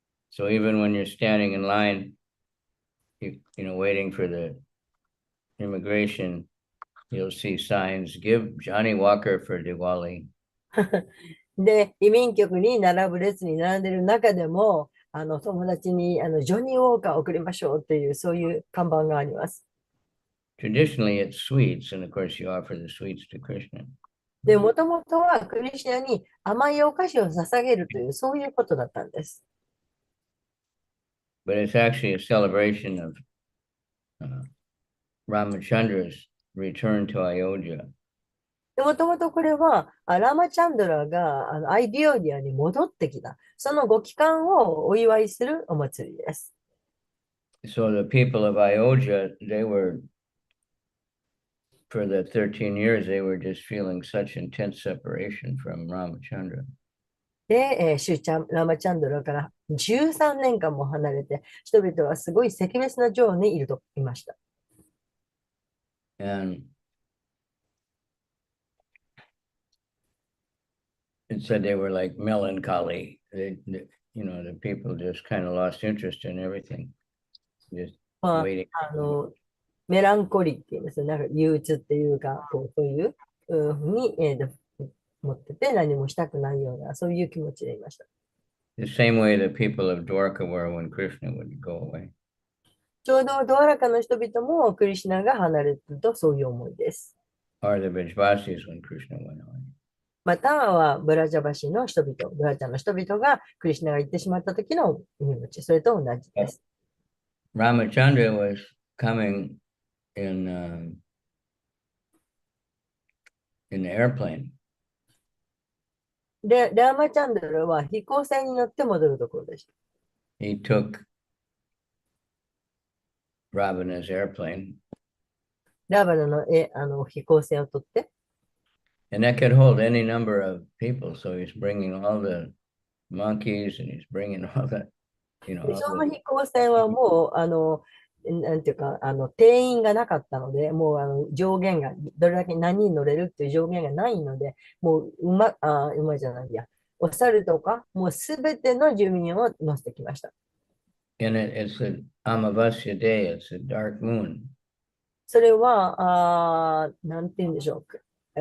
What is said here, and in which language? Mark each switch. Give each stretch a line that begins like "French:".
English: So even when you're standing in line, waiting for the immigration, you'll see signs, give Johnny Walker for Diwali.
Japanese: で、移民局に並ぶ列に並んでいる中でも、友達にジョニー・ウォーカーを送りましょうっていう、そういう看板があります。
English: Traditionally, it's sweets, and of course, you offer the sweets to Krishna.
Japanese: で、もともとはクリシュナに甘いお菓子を捧げるという、そういうことだったんです。
English: But it's actually a celebration of Ramachandra's return to Ayodhya.
Japanese: で、もともとこれは、ラマチャンドラがアイディオディアに戻ってきた、そのご帰還をお祝いするお祭りです。
English: So the people of Ayodhya, for the 13 years, they were just feeling such intense separation from Ramachandra.
Japanese: で、ラマチャンドラから13年間も離れて、人々はすごい赤別な情にいました。
English: And it said they were like melancholy. The people just kind of lost interest in everything. Just
Japanese: まあ、
English: waiting.
Japanese: メランコリーって言いますよ。なんか憂鬱っていうか、そういうふうに、持ってて何もしたくないような、そういう気持ちでいました。
English: The same way the people of Dwarka were when Krishna would go away.
Japanese: ちょうどドアラカの人々もクリシュナが離れるとそういう思いです。
English: Or the Vrijvasis when Krishna went away.
Japanese: またはブラジャバシの人々、ブラジャの人々がクリシュナが行ってしまった時の気持ち、それと同じです。
English: Ramachandra was coming in the airplane.
Japanese: で、ラーマチャンドラは飛行船に乗って戻るところでした。
English: He took Ravana's airplane.
Japanese: ラーバナの飛行船を取って、
English: And that could hold any number of people. So he's bringing all the monkeys and he's bringing all the,
Japanese: その飛行船はもう、なんていうか、定員がなかったので、もう上限が、どれだけ何人乗れるっていう上限がないので、もう馬じゃないや、お猿とか、もうすべての住民を乗せてきました。
English: And it's an Amavasya day, it's a dark moon.
Japanese: それは、なんて言うんでしょう。